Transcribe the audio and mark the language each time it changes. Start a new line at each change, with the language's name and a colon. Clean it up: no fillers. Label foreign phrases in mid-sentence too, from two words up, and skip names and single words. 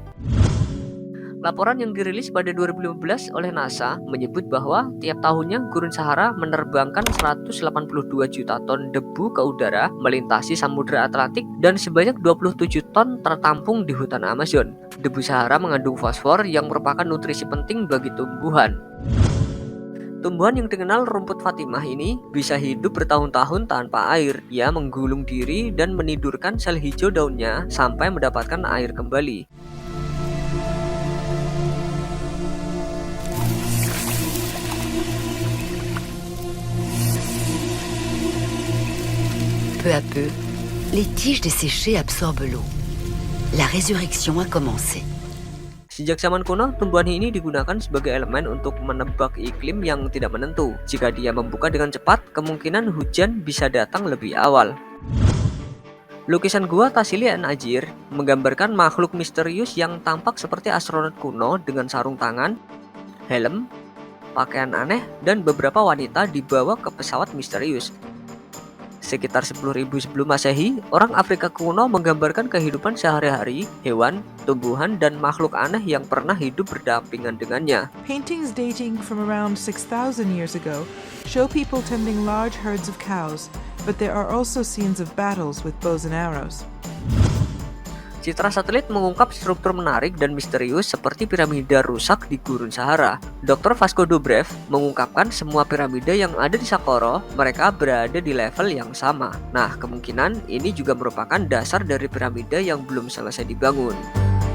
Indonesian: Laporan yang dirilis pada 2015 oleh NASA menyebut bahwa tiap tahunnya Gurun Sahara menerbangkan 182 juta ton debu ke udara melintasi Samudra Atlantik dan sebanyak 27 ton tertampung di hutan Amazon. Debu Sahara mengandung fosfor yang merupakan nutrisi penting bagi tumbuhan. Tumbuhan yang dikenal rumput Fatimah ini bisa hidup bertahun-tahun tanpa air. Ia menggulung diri dan menidurkan sel hijau daunnya sampai mendapatkan air kembali.
French: Peu à peu, les tiges desséchées absorbent l'eau. La résurrection a commencé.
Indonesian: Sejak zaman kuno, tumbuhan ini digunakan sebagai elemen untuk menebak iklim yang tidak menentu. Jika dia membuka dengan cepat, kemungkinan hujan bisa datang lebih awal. Lukisan gua Tassili an-Najir menggambarkan makhluk misterius yang tampak seperti astronot kuno dengan sarung tangan, helm, pakaian aneh, dan beberapa wanita dibawa ke pesawat misterius. Sekitar 10.000 sebelum Masehi, orang Afrika kuno menggambarkan kehidupan sehari-hari, hewan, tumbuhan, dan makhluk aneh yang pernah hidup berdampingan dengannya.
English: Paintings dating from around 6,000 years ago show people tending large herds of cows, but there are also scenes of battles with bows and arrows.
Indonesian: Citra satelit mengungkap struktur menarik dan misterius seperti piramida rusak di Gurun Sahara. Dr. Vasco Dobrev mengungkapkan semua piramida yang ada di Saqqara, mereka berada di level yang sama. Nah, kemungkinan ini juga merupakan dasar dari piramida yang belum selesai dibangun.